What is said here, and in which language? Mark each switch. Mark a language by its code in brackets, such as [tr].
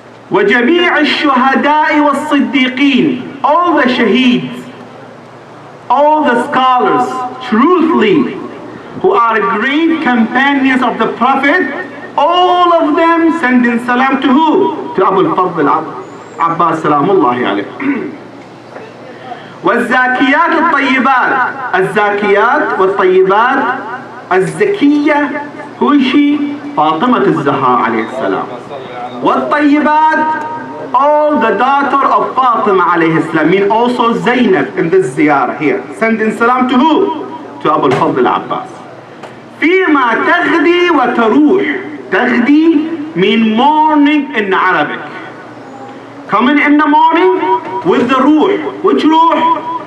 [ar] وَجَمِيعِ الشُّهَدَاءِ وَالصِّدِّيقِينَ, [en] all the shaheeds, all the scholars, truthfully, who are great companions of the Prophet, all of them sending salam to who? To Abdul Fadl Abbas salamullahi alayh. [ar] والزاكيات الطيبات. الزاكيات والطيبات. [en] الزكية who is she? [ar] فاطمة الزهراء عليه السلام. [en] والطيبات, all the daughter of Fatima [ar] عليه السلام, [en] mean also Zainab in this ziyarah here. Sending salam to who? To Abu al-Fadl al-Abbas. [ar] فيما تغدي وتروح. [en] تغدي mean morning in Arabic. Coming in the morning with the ruh. Which ruh?